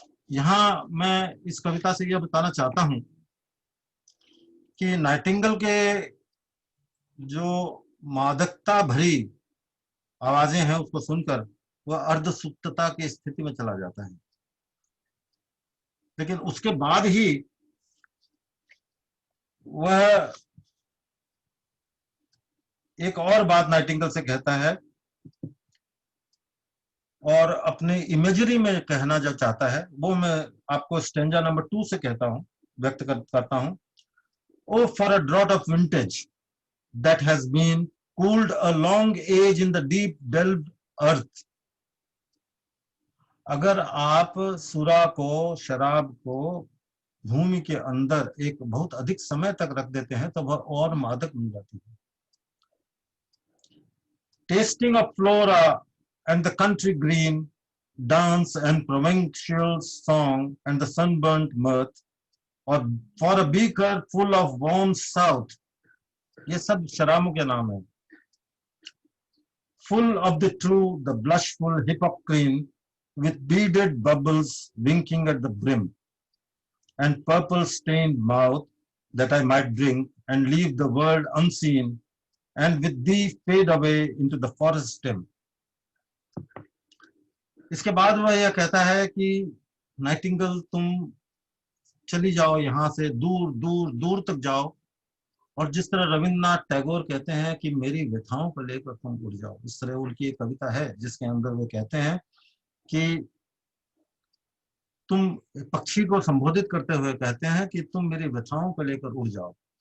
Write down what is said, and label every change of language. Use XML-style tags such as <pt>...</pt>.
<hi>यहाँ मैं इस कविता से यह बताना चाहता हूं कि नाइटिंगेल के जो मादकता भरी आवाजें हैं उसको सुनकर वह अर्धसुप्तता की स्थिति में चला जाता है, लेकिन उसके बाद ही वह एक और बात नाइटिंगेल से कहता है और अपनी इमेजरी में कहना जो चाहता है वो मैं आपको स्टेंजा नंबर 2 से कहता हूं, व्यक्त करता हूं।</hi> <en>O for a draught of vintage that has been cooled a long age in the deep delved earth।</en> <hi>अगर आप सुरा को, शराब को भूमि के अंदर एक बहुत अधिक समय तक रख देते हैं तो वह और मादक बन जाती है।</hi> <en>tasting of Flora and the country green dance and provincial song and the sunburnt mirth और for a beaker full of warm south,</en> <hi>ये सब शराबों के नाम है।</hi> <en>Full of the true, the blushful hippocrene, with beaded bubbles winking at the brim, and purple-stained mouth, that I might drink and leave the world unseen, and with thee fade away into the forest stem।</en> <hi>इसके बाद वह यह कहता है कि Nightingale तुम चली जाओ यहाँ से, दूर दूर दूर तक जाओ, और जिस तरह रविन्द्रनाथ टैगोर कहते हैं कि मेरी व्यथाओं को लेकर तुम उड़ जाओ, इस तरह उनकी एक कविता है जिसके अंदर वो कहते हैं कि तुम, पक्षी को संबोधित करते हुए कहते हैं कि तुम मेरी व्यथाओं को लेकर उड़ जाओ।</hi>